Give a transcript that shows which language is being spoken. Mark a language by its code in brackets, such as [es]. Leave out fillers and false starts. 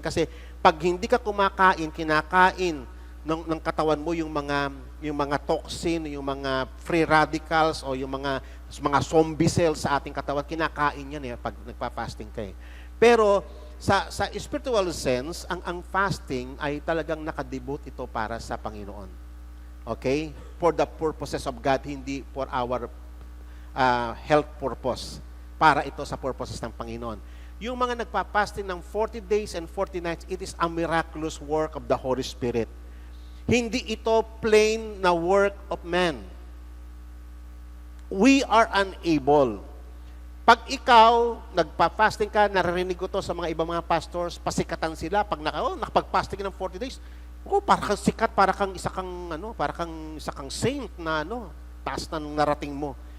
[tl] Kasi pag hindi ka kinakain ng katawan mo yung mga toxin, yung mga free radicals, o yung mga zombie cells sa ating katawan, kinakain yan pag nagpa-fasting ka. Pero sa spiritual sense, ang fasting ay talagang nakadebut ito para sa Panginoon. Okay? [en] For the purposes of God, [tl] hindi [en] for our health purpose. [tl] Para ito sa purposes ng Panginoon. Yung mga nagpa-fasting ng [en] 40 days and 40 nights, it is a miraculous work of the Holy Spirit. [tl] Hindi ito plain na work of man. [en] We are unable. [tl] Pag ikaw, nagpa-fasting ka, naririnig ko to sa mga ibang mga pastors, pasikatan sila, pag nakapag-fasting ng 40 days, para kang sikat, para kang isa kang saint na taas na nung narating mo.